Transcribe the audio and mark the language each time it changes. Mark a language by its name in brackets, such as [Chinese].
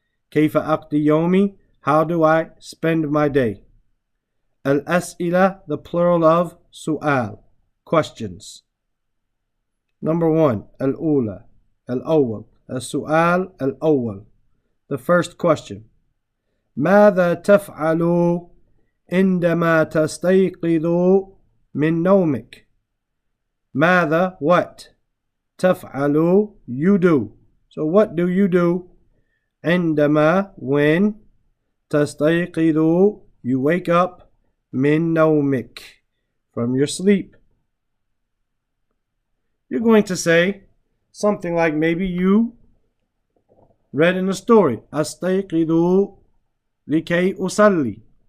[Arabic] كيف أقضي يومي, [English] how do I spend my day? الأسئلة, the plural of سؤال, questions. Number 1, [Arabic] الأولى, الأول, السؤال الأول, [English] the first question. [Arabic] ماذا تفعل عندما تستيقظ من نومك؟ ماذا, what, تفعل, you do. [English] So what do you do? عندما, when, تستيقظ, you wake up, [Arabic] من نومك, [English] from your sleep. You're going to say something like, maybe you read in the story, [Arabic] أستيقظ لكي أصلي.